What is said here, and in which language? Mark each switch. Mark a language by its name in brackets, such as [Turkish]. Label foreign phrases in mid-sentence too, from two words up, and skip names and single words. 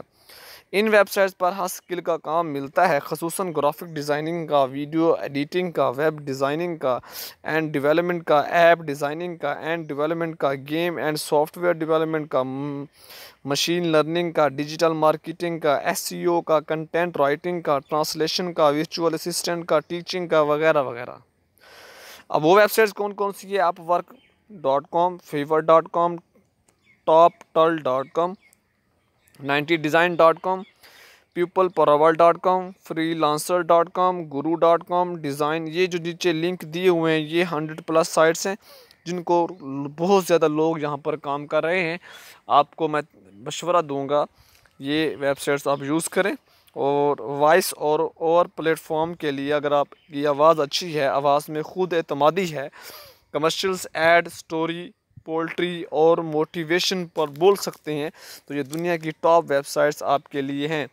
[Urdu] ان ویب سائٹس پر ہر سکل کا کام ملتا ہے، خصوصاً [English] graphic designing [Urdu] کا, [English] video editing [Urdu] کا, [English] web designing [Urdu] کا [English] and development [Urdu] کا, [English] app designing [Urdu] کا [English] and development [Urdu] کا, [English] game and software development [Urdu] کا, [English] machine learning [Urdu] کا, [English] digital marketing [Urdu] کا، ایس ای او کا, [English] content writing [Urdu] کا، ٹرانسلیشن کا, [English] virtual assistant [Urdu] کا، ٹیچنگ کا وغیرہ وغیرہ. اب وہ ویب سائٹس کون کون سی ہے? [English] upwork.com, fiverr.com, toptal.com, 90design.com, peoplepower.com, freelancer.com, guru.com, डिज़ाइन। [Urdu] یہ جو نیچے لنک دیے ہوئے ہیں یہ 100+ سائٹس ہیں جن کو بہت زیادہ لوگ یہاں پر کام کر رہے ہیں. آپ کو میں مشورہ دوں گا یہ ویب سائٹس آپ یوز کریں اور وائس اور پلیٹ فارم کے لیے اگر آپ کی آواز اچھی ہے، آواز میں خود اعتمادی ہے، کمرشلز، ایڈ، سٹوری، پولٹری اور موٹیویشن پر بول سکتے ہیں، تو یہ دنیا کی [English] top websites [Urdu] آپ کے لیے ہیں.